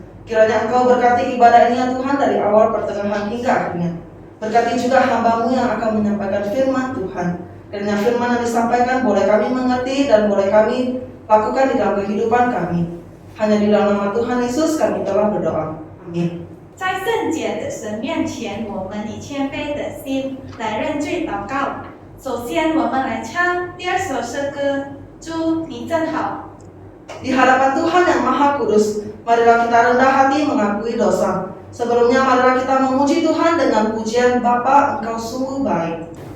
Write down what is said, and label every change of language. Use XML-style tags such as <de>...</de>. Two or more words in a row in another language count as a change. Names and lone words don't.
<id>Kiranya Engkau berkati ibadah ini ya Tuhan, dari awal, pertengahan hingga akhirnya. Berkati juga hamba-Mu yang akan menyampaikan firman Tuhan. Kiranya firman yang disampaikan boleh kami mengerti dan boleh kami lakukan di dalam kehidupan kami. Hanya di dalam nama Tuhan Yesus kami telah berdoa. Amin.</id> <zh>在圣洁的神面前，我们以谦卑的心来认罪祷告。首先，我们来唱第二首诗歌《主你真好》。</zh> <id>Di hadapan Tuhan yang Maha Kudus, marilah kita rendah hati mengakui dosa. Sebelumnya marilah kita memuji Tuhan dengan pujian Bapa, Engkau sungguh baik.</id>